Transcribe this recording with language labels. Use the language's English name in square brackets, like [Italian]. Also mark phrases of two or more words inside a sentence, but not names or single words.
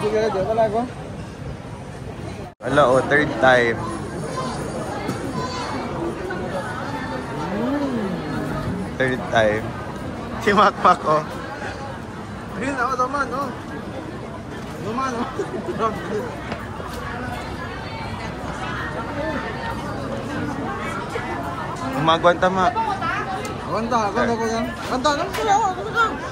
[English] Hala, oh, third time. third time. [Bikol] Si Makmak, oh. Ayun ako, duman, oh. Duman, oh. Umagwanta, Mak. Ganda ko yan. Ganda lang sila, ganda.